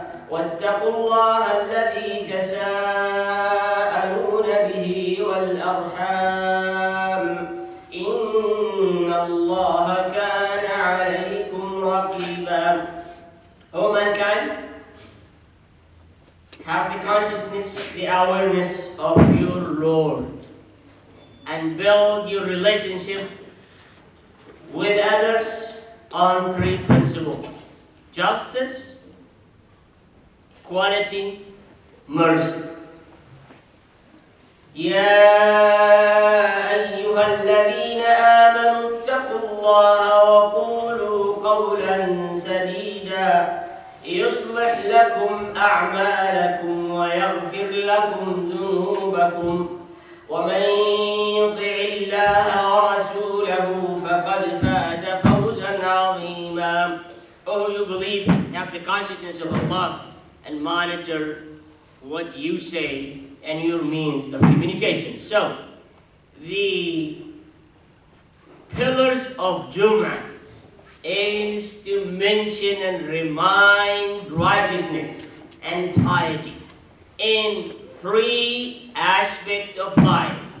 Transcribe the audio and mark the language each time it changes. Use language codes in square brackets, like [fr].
[ar] واتقوا الله الذي تساءلون به والأرحام إن الله كان عليكم رقيبا. [en] Oh mankind, have the consciousness, the awareness of your Lord and build your relationship with others on three principles: justice, equality, mercy. [ar] يا أيها الذين آمنوا اتقوا الله وقولوا قولا سديدا يصلح لكم أعمالكم ويغفر لكم ذنوبكم ومن يطع الله ورسوله فقد فاز فوزا عظيما. [en] Oh, you believe, have the consciousness of Allah and monitor what you say and your means of communication. So, the pillars of Jum'ah is to mention and remind righteousness and piety in three aspects of life.